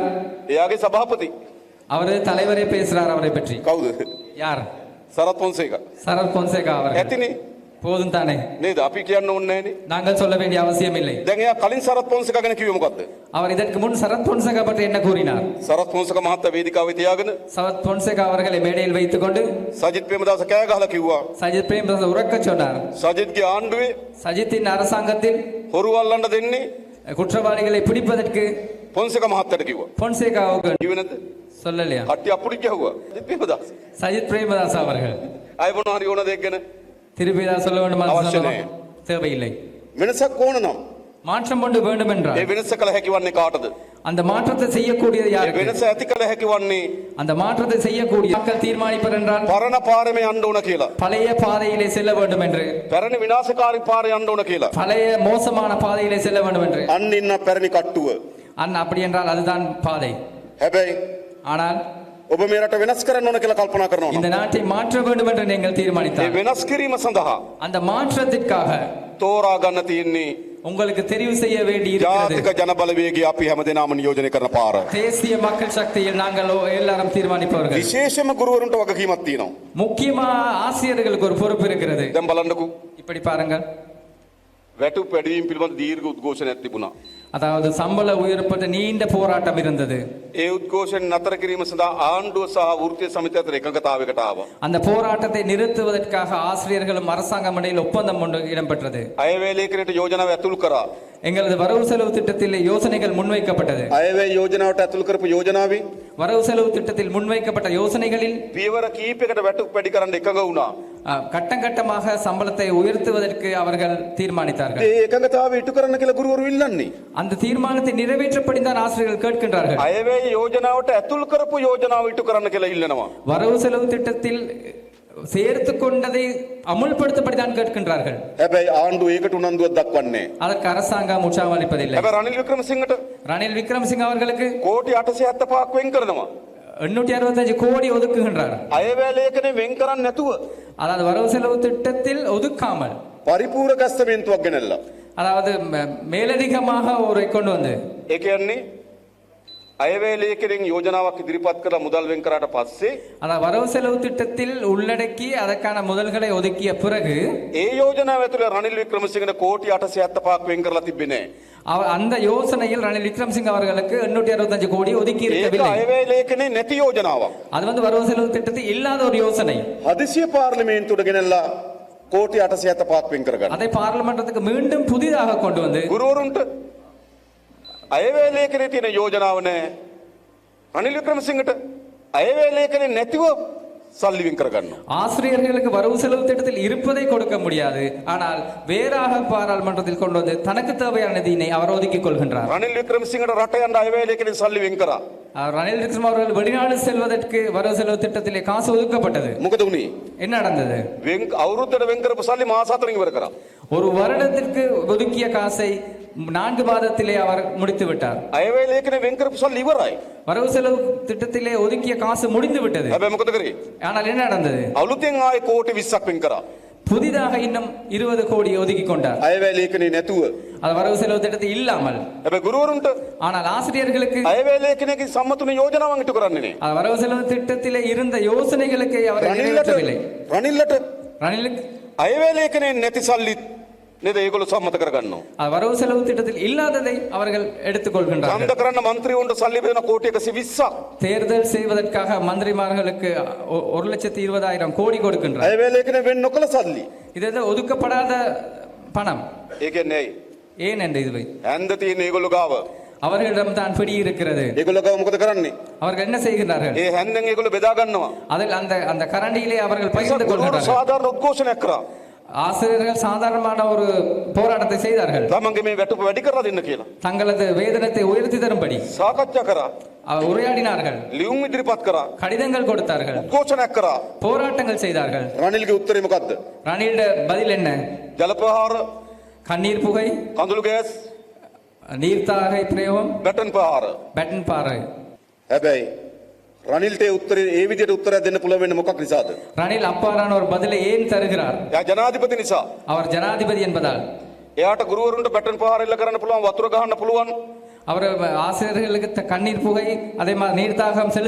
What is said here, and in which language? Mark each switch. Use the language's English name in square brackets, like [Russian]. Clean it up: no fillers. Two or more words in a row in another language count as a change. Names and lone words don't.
[Sinhala] එයාගේ සභාපති. [Tamil] அவர் தலைவரே பேசுறார் அவரை பற்றி. [Sinhala] කවුද? [Tamil] யார்? [Sinhala] සරත් පොන්සේකා. [Tamil] சரத் பொன்சேகா அவர்கள். [Sinhala] ඇතිනේ. [Tamil] போதும் தானே? [Sinhala] නේද? අපි කියන්න ඕනේ නෑනේ. [Tamil] நாங்கள் சொல்ல வேண்டிய அவசியம் இல்லை. [Sinhala] දැන් එයා කලින් සරත් පොන්සේකා ගැන කිව්වේ මොකද්ද? [Tamil] அவர் இதற்கு முன் சரத் பொன்சேகா பற்றி என்ன கூறினார்? [Sinhala] සරත් පොන්සේකා මහත්තයා වේදිකාවේ තියාගෙන [Tamil] சரத் பொன்சேகா அவர்களை மேடையில் வைத்துக் கொண்டு [Sinhala] සජිත් ප්‍රේමදාස කෑ ගහලා කිව්වා [Tamil] சஜித் பிரேமதாச உறக்க சொன்னார். [Sinhala] සජිත්ගේ ආණ්ඩුවේ [Tamil] சஜித்தின் அரசாங்கத்தில் [Sinhala] හොරු අල්ලන්න දෙන්නේ [Tamil] குற்றவாளிகளை பிடிப்பதற்கு [Sinhala] පොන්සේකා මහත්තයාට කිව්වා. [Tamil] பொன்சேகாவுக்கு [Sinhala] කිව්වේ නැද්ද? [Tamil] சொல்லலையா? [Sinhala] කට්ටිය අපුඩි ගැහුවා. සජිත් ප්‍රේමදාස. [Tamil] சஜித் பிரேமதாஸ் அவர்கள் අය මොනවා හරි ඕන දෙයක් ගැන திருப்பி ஏதாவது சொல்ல வேண்டுமா? அவசியம் சொல்லலாம். தேவையில்லை. [Sinhala] වෙනසක් ඕන නම් [Tamil] மாற்றம் கொண்டு வேண்டும் என்றால் [Sinhala] ඒ වෙනස කළ හැකි වන්නේ කාටද? [Tamil] அந்த மாற்றத்தை செய்யக்கூடியது [Sinhala] ඒ [Tamil] யாருக்கு? [Sinhala] වෙනස ඇති කළ හැකි වන්නේ [Tamil] அந்த மாற்றத்தை செய்யக்கூடிய மக்கள் தீர்மானிப்பர் என்றால் [Sinhala] පරණ පාරේ යන්න ඕන කියලා. [Tamil] பழைய பாதையிலே செல்ல வேண்டும் என்று, [Sinhala] පැරණි විනාශකාරී පාරේ යන්න ඕන කියලා. [Tamil] பழைய மோசமான பாதையிலே செல்ல வேண்டும் என்று. [Sinhala] අන්න ඉන්න පැරණි කට්ටුව. [Tamil] அப்படி என்றால் அதுதான் பாதை. [Sinhala] හැබැයි [Tamil] ஆனால் [Sinhala] ඔබ මේ රට වෙනස් කරන්න ඕන කියලා කල්පනා කරනවා. [Tamil] இந்த நாட்டை மாற்ற வேண்டும் என்று நீங்கள் [Sinhala] ඒ [Tamil] தீர்மானித்தால் [Sinhala] වෙනස් කිරීම සඳහා [Tamil] அந்த மாற்றத்திற்காக [Sinhala] තෝරා ගන්න තියෙන්නේ [Tamil] உங்களுக்கு தெரிவு செய்ய வேண்டி இருக்கிறது. [Sinhala] ජාතික ජන බලවේගය අපි හැමදෙනාම නියෝජනය කරන පාර. [Tamil] தேசிய மக்கள் சக்தியில் நாங்கள் எல்லாரும் தீர்மானிப்பவர்கள். [Sinhala] විශේෂම ගුරුවරුන්ට වගකීමක් තියෙනවා. [Tamil] முக்கியமா ஆசிரியர்களுக்கு ஒரு பொறுப்பு இருக்கிறது. [Sinhala] දැන් බලන්නකෝ. [Tamil] இப்படி பாருங்கள். [Sinhala] වැටුප් වැඩිවීම පිළිබඳ දීර්ඝ උද්ඝෝෂණයක් තිබුණා. [Tamil] அதாவது சம்பள உயர்ப்பது நீண்ட போராட்டம் இருந்தது. [Sinhala] ඒ උද්ඝෝෂණ නතර කිරීම සඳහා ආණ්ඩුව සහ වෘත්තීය සමිතිය අතර එකඟතාවයකට ආවා. [Tamil] அந்த போராட்டத்தை நிறுத்துவதற்காக ஆசிரியர்களும் அரசாங்கம் இடையில் ஒப்பந்தம் ஒன்று இடம்பெற்றது. [Sinhala] අයවැය ලේඛනයට යෝජනාව ඇතුළු කරා. [Tamil] எங்களது வரவு செலவு திட்டத்தில் யோசனைகள் முன்வைக்கப்பட்டது. [Sinhala] අයවැය යෝජනාවට ඇතුළු කරපු යෝජනාවේ [Tamil] வரவு செலவு திட்டத்தில் முன்வைக்கப்பட்ட யோசனைகளில் [Sinhala] පියවර කීපයකට වැටුප් වැඩි කරන්න එකඟ වුණා. [Tamil] கட்டம் கட்டமாக சம்பளத்தை உயர்த்துவதற்கு அவர்கள் தீர்மானித்தார்கள். [Sinhala] ඒ එකඟතාවය ඉටු කරන්න කියලා ගුරුවරු ඉල්ලන්නේ. [Tamil] அந்த தீர்மானத்தை நிறைவேற்றப்படி தான் ஆசிரியர்கள் கேட்கின்றார்கள். [Sinhala] අයවැය යෝජනාවට ඇතුළු කරපු යෝජනාව ඉටු කරන්න කියලා ඉල්ලනවා. [Tamil] வரவு செலவு திட்டத்தில் சேர்த்து கொண்டதை அமுல்படுத்தப்படிதான் கேட்கின்றார்கள். [Sinhala] හැබැයි ආණ්ඩුව ඒකට උනන්දුවක් දක්වන්නේ නැහැ. [Tamil] அதற்கு அரசாங்கம் உற்சாகம் அளிப்பதில்லை. [Sinhala] හැබැයි රනිල් වික්‍රමසිංහට [Tamil] ரணில் விக்ரமசிங்க அவர்களுக்கு [Sinhala] කෝටි 875ක් වෙන් කරනවා. [Tamil] 865 கோடி ஒதுக்குகின்றார். [Sinhala] අයවැය ලේඛනේ වෙන් කරන්නේ නැතුව [Tamil] அதாவது வரவு செலவு திட்டத்தில் ஒதுக்காமல் [Sinhala] පරිපූර්ණ කස්තමේන්තුවක් ගෙනල්ලා. [Tamil] அதாவது மேலதிகமாக ஒரு கொண்டு வந்து [Sinhala] ඒ කියන්නේ අයවැය ලේඛනෙන් යෝජනාවක් ඉදිරිපත් කරලා මුදල් වෙන් කරාට පස්සේ [Tamil] அதாவது வரவு செலவு திட்டத்தில் உள்ளடக்கி அதற்கான முதல்களை ஒதுக்கிய பிறகு [Sinhala] ඒ යෝජනාව ඇතුළේ රනිල් වික්‍රමසිංහට කෝටි 875ක් වෙන් කරලා තිබෙන්නේ නැහැ. [Tamil] அந்த யோசனையில் ரணில் விக்ரமசிங்க அவர்களுக்கு 865 கோடி ஒதுக்கி [Sinhala] ඒක [Tamil] இருக்கவில்லை. [Sinhala] අයවැය ලේඛනේ නැති යෝජනාවක්. [Tamil] அது வந்து வரவு செலவு திட்டத்தில் இல்லாத ஒரு யோசனை. [Sinhala] හදිසිය පාර්ලිමේන්තුවට ගෙනල්ලා කෝටි 875ක් වෙන් කරගන්න. [Tamil] அதை பார்லிமெண்டத்துக்கு மீண்டும் புதிதாக கொண்டு வந்து [Sinhala] ගුරුවරුන්ට අයවැය ලේඛනේ තියෙන යෝජනාව නැහැ. රනිල් වික්‍රමසිංහට අයවැය ලේඛනේ නැතිව සල්ලි වෙන් කරගන්නවා. [Tamil] ஆசிரியர்களுக்கு வரவு செலவு திட்டத்தில் இருப்பதை கொடுக்க முடியாது. ஆனால் வேறாக பாராளுமன்றத்தில் கொண்டு வந்து தனக்கு தேவையான நிதியினை அவர் ஒதுக்கிக் கொள்கின்றார். [Sinhala] රනිල් වික්‍රමසිංහට රට යන්න අයවැය ලේඛනේ සල්ලි වෙන් කරා. [Tamil] ரணில் விக்ரம அவர்கள் வெளிநாடு செல்வதற்கு வரவு செலவு திட்டத்திலே காசு ஒதுக்கப்பட்டது. [Sinhala] මොකද උනේ? [Tamil] என்ன நடந்தது? [Sinhala] අවුරුද්දට වෙන් කරපු සල්ලි මාස 4කින් ඉවර කරා. [Tamil] ஒரு வருடத்திற்கு ஒதுக்கிய காசை 4 மாதத்திலே அவர் முடித்து விட்டார். [Sinhala] අයවැය ලේඛනේ වෙන් කරපු සල්ලි ඉවරයි. [Tamil] வரவு செலவு திட்டத்திலே ஒதுக்கிய காசு முடிந்து விட்டது. [Sinhala] හැබැයි මොකද කරේ? [Tamil] ஆனால் என்ன நடந்தது? [Sinhala] අලුතෙන් ආයේ කෝටි 20ක් වෙන් කරා. [Tamil] புதிதாக இன்னும் 20 கோடி ஒதுக்கி கொண்டார். [Sinhala] අයවැය ලේඛනේ නැතුව. [Tamil] அது வரவு செலவு திட்டத்தில் இல்லாமல். [Sinhala] හැබැයි ගුරුවරුන්ට [Tamil] ஆனால் ஆசிரியர்களுக்கு [Sinhala] අයවැය ලේඛනයේ සම්මතුන යෝජනාවන් ඉටු කරන්නේ නේ. [Tamil] அது வரவு செலவு திட்டத்திலே இருந்த யோசனைகளுக்கு அவர் நிறைவேற்றவில்லை. [Sinhala] රනිල්ලට [Tamil] ரணிலுக்கு [Sinhala] අයවැය ලේඛනේ නැති සල්ලි නේද ඒගොල්ලෝ සම්මත කරගන්නවා. [Tamil] அது வரவு செலவு திட்டத்தில் இல்லாததை அவர்கள் எடுத்துக்கொள்கின்றார்கள். [Sinhala] ඡන්ද කරන්න മന്ത്രിවරුන්ට සල්ලි බෙදන කෝටි 120ක්. [Tamil] தேர்தல் செய்வதற்காக மந்திரிமார்களுக்கு 1,20,000 கோடி கொடுக்கின்றார். [Sinhala] අයවැය ලේඛනේ වෙන් නොකළ සල්ලි. [Tamil] இது ஒதுக்கப்படாத பணம். [Sinhala] ඒ කියන්නේ ඇයි? [Tamil] ஏன் என்று இதுவை [Sinhala] ඇන්ද තියෙන ඒගොල්ලෝ ගාව [Tamil] அவர்களிடம் தான் பிடி இருக்கிறது. [Sinhala] ඒගොල්ලෝ ගාව මොකද කරන්නේ? [Tamil] அவர்கள் என்ன செய்கிறார்கள்? [Sinhala] ඒ හැන්දෙන් ඒගොල්ලෝ බෙදා ගන්නවා. [Tamil] அதில் அந்த கரண்டியிலே அவர்கள் பகிர்ந்து [Sinhala] ගුරුවරු [Tamil] கொள்கிறார்கள். [Sinhala] සාධාරණ උද්ඝෝෂණයක් කරා. [Tamil] ஆசிரியர்கள் சாதாரணமான ஒரு போராட்டத்தை செய்தார்கள். [Sinhala] තමන්ගේ මේ වැටුප වැඩි කරලා දෙන්න කියලා. [Tamil] தங்களது வேதனத்தை உயர்த்தி தரும்படி [Sinhala] සාකච්ඡා කරා. [Tamil] உரையாடினார்கள். [Sinhala] ලියුම් ඉදිරිපත් කරා. [Tamil] கடிதங்கள் கொடுத்தார்கள். [Sinhala] උද්ඝෝෂණයක් කරා. [Tamil] போராட்டங்கள் செய்தார்கள். [Sinhala] රනිල්ගේ උත්තරේ මොකද්ද? [Tamil] ரணில்ட பதில் என்ன? [Sinhala] ජලපහාර, [Tamil] கண்ணீர் புகை, [Sinhala] කඳුළු ගෑස්, [Tamil] நீர்த்தாகை பிரயோகம், [Sinhala] බැටන් පහාර. [Tamil] பேட்டன் பாறை. [Sinhala] හැබැයි රනිල්ට ඒ උත්තරේ ඒ විදිහට උත්තරයක් දෙන්න පුළුවන් වෙන්නේ මොකක් නිසාද? [Tamil] ரணில் அப்பாறான ஒரு பதிலை ஏன் தருகிறார்? [Sinhala] එයා ජනාධිපති නිසා. [Tamil] அவர் ஜனாதிபதி என்பதால். [Sinhala] එයාට ගුරුවරුන්ට බැටන් පහාර එල්ල කරන්න පුළුවන්, වතුර ගහන්න පුළුවන්, [Tamil] அவர் ஆசிரியர்களுக்கு கண்ணீர் புகை அதே மாதிரி நீர்த்தாகம் செலுத்த